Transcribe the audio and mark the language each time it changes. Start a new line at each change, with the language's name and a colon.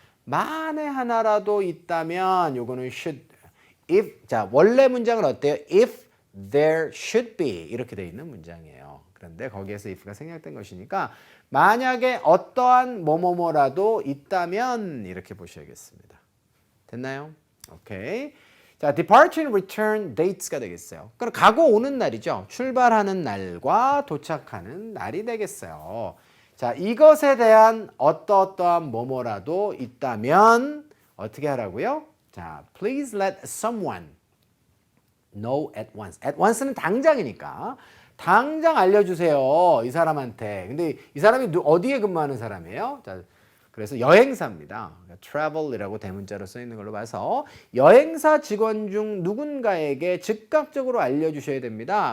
Korean: 만에 하나라도 있다면 요거는
English: should if
Korean: 자, 원래 문장은 어때요?
English: if there should be
Korean: 이렇게 돼 있는 문장이에요. 그런데 거기에서 if가 생략된 것이니까 만약에 어떠한 뭐뭐뭐라도 있다면 이렇게 보셔야겠습니다. 됐나요? 오케이. 자,
English: departure and return dates
Korean: 가 되겠어요. 그럼 가고 오는 날이죠. 출발하는 날과 도착하는 날이 되겠어요. 자, 이것에 대한 어떠한 뭐뭐라도 있다면 어떻게 하라고요?
English: 자, please let someone know at once. at once
Korean: 는 당장이니까 당장 알려주세요. 이 사람한테. 근데 이 사람이 어디에 근무하는 사람이에요? 자, 그래서 여행사입니다. travel이라고 대문자로 써 있는 걸로 봐서 여행사 직원 중 누군가에게 즉각적으로 알려주셔야 됩니다.